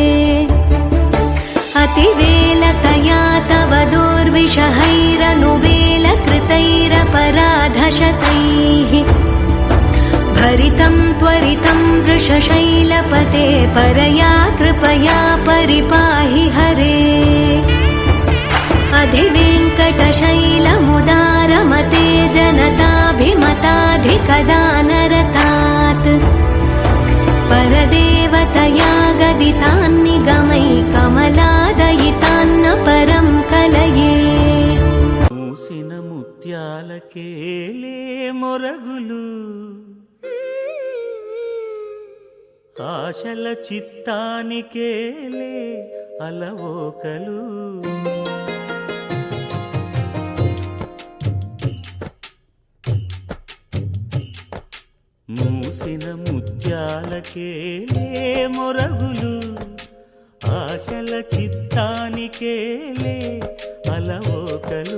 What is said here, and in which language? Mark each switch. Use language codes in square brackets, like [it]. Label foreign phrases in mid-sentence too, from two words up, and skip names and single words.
[sa] अतिवेलकया तव दुर्विषहैरनुवेलकृतैरपराधशतैः भरितं त्वरितं वृषशैलपते परया कृपया परिपाहि हरे अधिवेङ्कटशैलमुदारमते जनताभिमताधिकदानरतात् परदेवतया गदितान्निगमै कमलादयितान्न परं कलये [te] మూసిన ముత్యాలకేలే మొరగులు ఆశల చిత్తానికేలే అలవోకలు మూసిన ముత్యాలకేలే మొరగులు ఆశల చిత్తానికేలే అలవోకలు